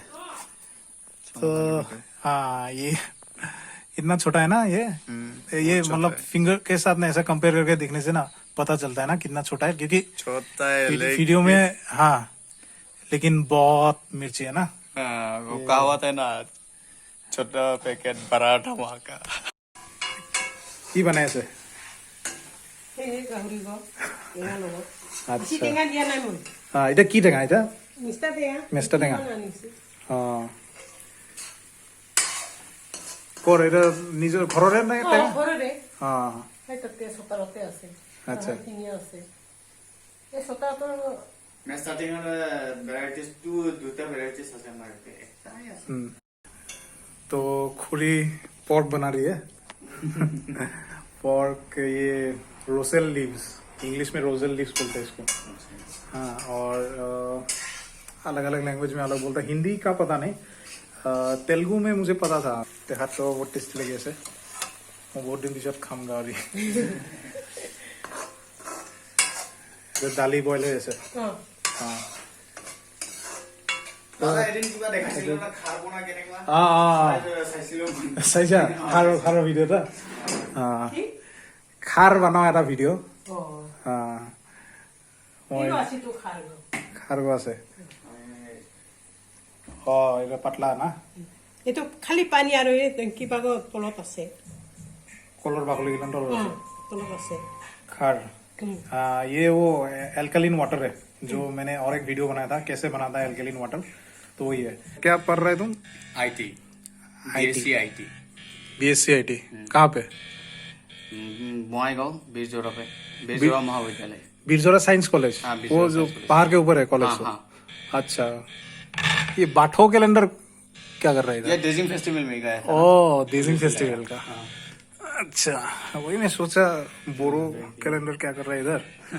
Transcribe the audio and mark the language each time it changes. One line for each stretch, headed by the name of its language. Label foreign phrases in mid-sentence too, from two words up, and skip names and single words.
Hindi: तो हाँ, ये इतना छोटा है ना, ये मतलब फिंगर के साथ ना ऐसा कंपेयर करके देखने से ना पता चलता है ना कितना छोटा है, क्योंकि छोटा है वीडियो में हाँ, लेकिन बहुत मिर्ची है ना। हाँ, वो कहावत है ना, छोटा पैकेट बड़ा धमाका।
Assamese: কি বনাই আছে? সেই গাহৰি গছ টেঙা লগত বেছি আচ্ছা, টেঙা দিয়া নাই মই এটা কি টেঙা? এটা মিষ্টা টেঙা মেষ্টা টেঙা। আনিছো কৰ এটা নিজৰ ঘৰৰে নে টেঙা? ঘৰৰে অ এই তাতে চোতালতে আছে আচ্ছা। টিঙি আছে এই চোতালটোৰ
Hindi: मैं स्टार्टिंग में वैरायटीज दूसरा वैरायटीज
Assamese: আছে আমার একটাই আছে।
Hindi: तो खुरी पोर्क बना रही है। पोर्क, ये
English: Roselle leaves,
Hindi: इंग्लिश में
English: roselle leaves
Hindi: बोलते हैं इसको। हाँ, और अलग अलग लैंग्वेज में अलग बोलता है, हिंदी का पता नहीं, तेलुगु में मुझे पता था। हाथ तो बहुत टेस्टी लगे ऐसे, मैं बहुत दिन पिछत खाऊंगा। और ये दाली बॉयल है ऐसे। हाँ
Assamese: দাদা এদিন কিবা দেখাইছিল না খাৰ বনা কেনেকুৱা চাইছিলো চাইছা খাৰৰ ভিডিঅ' এটা? খাৰ বনাও এটা ভিডিঅ'। মই আছিতো খাৰ খাৰ আছে। এটা পাতলা না, এইটো খালি পানী আৰু এই কিবা তলত আছে, কলৰ বাকলি কিমান তলত আছে। তলত আছে
Hindi: खार, ये वो
English: alkaline water
Hindi: है, जो मैंने और एक वीडियो बनाया था कैसे बनाता है
English: alkaline water,
Hindi: तो वही है। क्या पढ़ रहे तुम?
English: IT BSc IT BSc IT
Hindi: कहाँ पे? বঙাইগাঁও বীরজোড়া पे বীরজোড়া महाविद्यालय बिरजोरा साइंस कॉलेज, हाँ, बिरजोरा वो जो साइंस कॉलेज। पहाड़ के ऊपर है कॉलेज। हाँ, हाँ। अच्छा, ये बाठो कैलेंडर क्या कर रहा है ये इधर? डेजिंग फेस्टिवल में गया था। ओ, देजिंग फेस्टिवल का। अच्छा, वही मैं सोचा बोरो कैलेंडर क्या कर रहा है इधर।